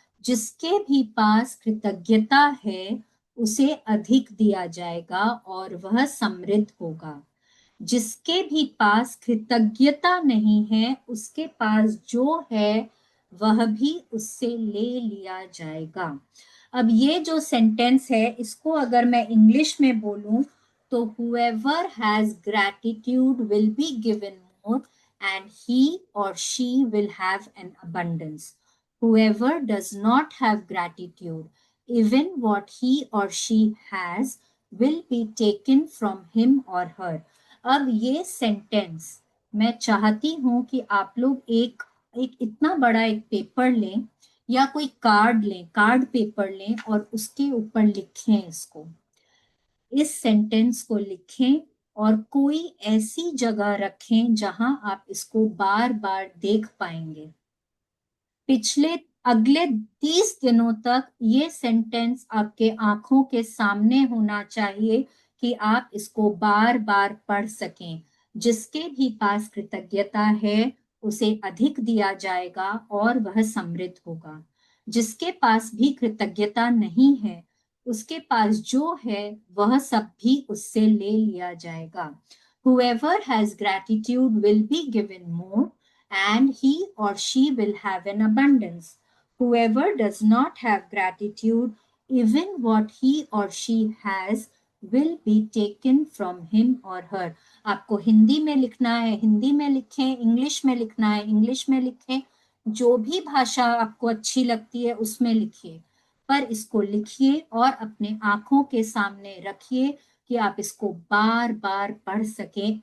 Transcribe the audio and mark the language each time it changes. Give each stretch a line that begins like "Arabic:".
Hindi: जिसके भी पास कृतज्ञता है उसे अधिक दिया जाएगा और वह समृद्ध होगा। जिसके भी पास कृतज्ञता नहीं है उसके पास जो है वह भी उससे ले लिया जाएगा। अब ये जो सेंटेंस है इसको अगर मैं इंग्लिश में बोलूं तो
English: whoever has gratitude will be given more and he or she will have an abundance. Whoever does not have gratitude, even what he or she has will be taken from him or her.
Hindi: अब ये sentence मैं चाहती हूं कि आप लोग एक एक इतना बड़ा एक पेपर लें या कोई कार्ड लें, कार्ड पेपर लें और उसके ऊपर लिखें इसको, इस सेंटेंस को लिखें और कोई ऐसी जगह रखें जहां आप इसको बार बार देख पाएंगे। पिछले अगले 30 दिनों तक ये सेंटेंस आपके आंखों के सामने होना चाहिए कि आप इसको बार बार पढ़ सकें। जिसके भी पास कृतज्ञता है उसे अधिक दिया जाएगा और वह समृद्ध होगा। जिसके पास भी कृतज्ञता नहीं है उसके पास जो है वह सब भी उससे ले लिया जाएगा।
English: Whoever has gratitude will be given more and he or she will have an abundance. Whoever does not have gratitude, even what he or she has will be taken from him or her.
Hindi: आपको हिंदी में लिखना है हिंदी में लिखें, English में लिखना है English में लिखें, जो भी भाषा आपको अच्छी लगती है उसमें लिखिए, पर इसको लिखिए और अपने आंखों के सामने रखिए कि आप इसको बार बार पढ़ सकें।